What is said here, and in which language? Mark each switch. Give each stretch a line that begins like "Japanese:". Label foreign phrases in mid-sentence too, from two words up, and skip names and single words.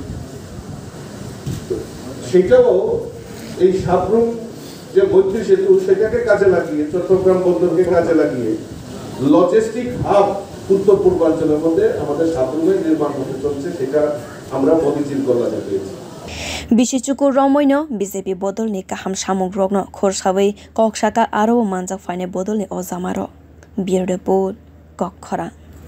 Bangla: সেটাও এই সাবরুম যে মৈত্রী সেতু সেটাকে কাজে লাগিয়ে চট্টগ্রাম বন্দরকে কাজে লাগিয়ে লজিস্টিক হাব উত্তর পূর্বাঞ্চলের মধ্যে আমাদের সাবরুমের নির্মাণ হতে চলছে সেটা আমরা মোদিজির কল্যাণে পেয়েছি
Kok Borok: bisi chuku romoino BJP bodolni kaham samung rokno khorsabai koksaka aro manjak faine bodolni ojamaro.
English: Bureau report, kokthum.